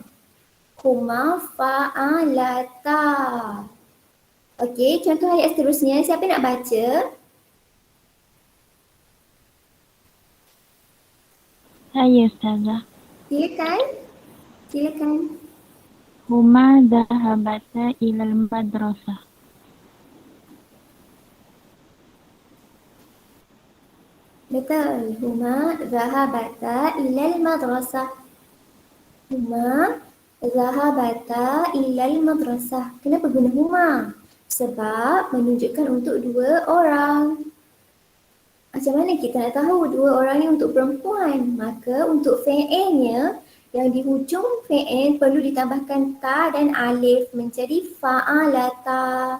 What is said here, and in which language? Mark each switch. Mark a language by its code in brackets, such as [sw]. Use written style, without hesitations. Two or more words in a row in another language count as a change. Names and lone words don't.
[ar] هما فعلتا. [ms] Okey, contoh ayat seterusnya. Siapa nak baca? Saya Ustazah. Silakan. Silakan. [ar] هما ذهبتا إلى المدرسة. [ms] Betul. [ar] هما ذهبتا إلى المدرسة. هما ذهبتا إلى المدرسة. [ms] Kenapa guna huma? Sebab menunjukkan untuk dua orang. Macam mana kita nak tahu dua orang ni untuk perempuan? Maka untuk fi'ilnya, yang di hujung fi'il perlu ditambahkan ta dan alif menjadi fa'alata.